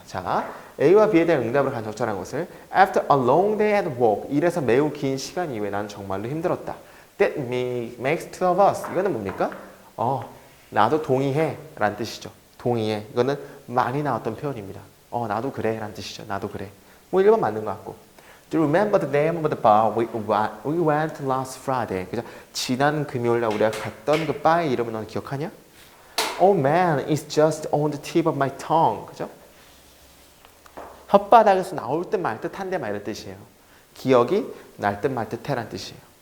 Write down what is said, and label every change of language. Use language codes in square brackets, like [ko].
[ko] 자, A와 B에 대한 응답을 간 적절한 것을 [en] After a long day at work [ko] 일에서 매우 긴 시간 이후에 난 정말로 힘들었다. [en] That makes two of us. [ko] 이거는 뭡니까? 나도 동의해 라는 뜻이죠. 동의해. 이거는 많이 나왔던 표현입니다. 나도 그래 라는 뜻이죠. 나도 그래. 뭐 1번 맞는 것 같고. [en] Do you remember the name of the bar we went last Friday? [ko] 그죠? 지난 금요일날 우리가 갔던 그 바의 이름은 너 기억하냐? [en] Oh man, it's just on the tip of my tongue. [ko] 그죠? 혓바닥에서 나올 듯 말 듯한데 막 이런 뜻이에요. 기억이 날 듯 말 듯해라는 뜻이에요.